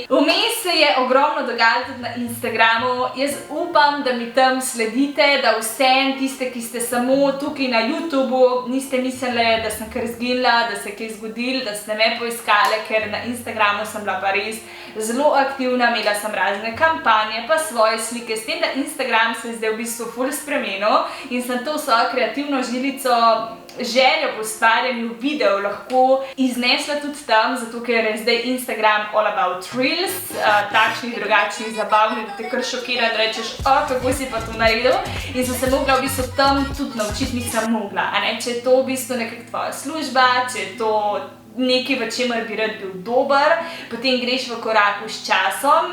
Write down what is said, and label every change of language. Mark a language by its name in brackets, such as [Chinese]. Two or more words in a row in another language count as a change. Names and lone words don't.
[Slovenian] Vmes se je ogromno dogajalo tudi na Instagramu, jaz upam, da mi tam sledite, da vsem tiste, ki ste samo tukaj na YouTubu, niste mislili, da sem kar zginila, da se je kaj zgodilo, da ste me poiskali, ker na Instagramu sem bila pa res zelo aktivna, imela sem razne kampanje, pa svoje slike, s tem, da Instagram se je zdaj v bistvu ful spremenil in sem to svojo kreativno žilico, željo po ustvarjanju videov lahko iznesla tudi tam, zato ker je zdaj Instagram [English] all about reels, [Slovenian] takšnih, drugačnih, zabavnih, da te kar šokira in rečeš, kako si pa to naredil, in sem se mogla v bistvu tam tudi naučiti, nisem mogla, če je to v bistvu nekak tvoja služba, če je to nekaj, v čemer bi rad bil dober, potem greš v koraku s časom.